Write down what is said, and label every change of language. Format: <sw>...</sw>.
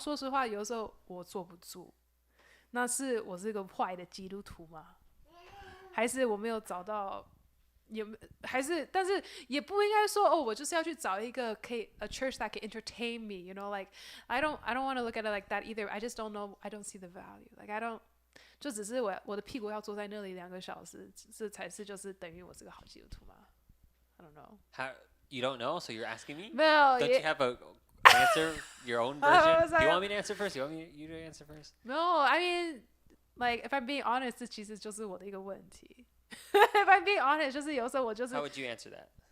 <zh>说实话，有时候我坐不住。那是我是个坏的基督徒吗？还是我没有找到？还是，但是也不应该说哦，我就是要去找一个可以 a church that can entertain me.</zh> <en>You know, like I don't want to look at it like that either. I just don't know. I don't see the value. Like I don't.</en> <zh>就只是我的屁股要坐在那里2个小时，这才是就是等于我是个好基督徒吗 ？ I don't know.</zh> <en>How you don't know? So you're asking me?</en> <zh>没有</zh> <en>Don't</en> <zh>也</zh> <en>you have a answer your own version? Do you want me to answer first? You want you to answer first? No, I mean, like if I'm being honest, 这其实就是我的一个问题。</en> <zh>If I'm being honest, 就是有时候我就是。</zh> <en>How would you answer that?</en>